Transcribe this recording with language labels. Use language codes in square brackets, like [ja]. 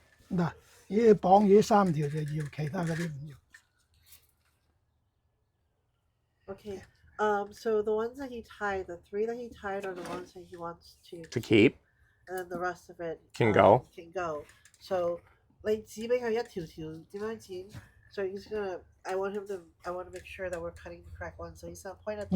[yue] 嗱，呢啲綁呢3條就要，其他嗰啲唔要。 [en] Okay. So the ones that he tied, the 3 that he tied are the ones that he wants to keep, and then the rest of it can go. Can go. [yue] So 你指俾佢一條條點樣剪 [en] So he's gonna. I want to make sure that we're cutting the correct one. So he's gonna point at the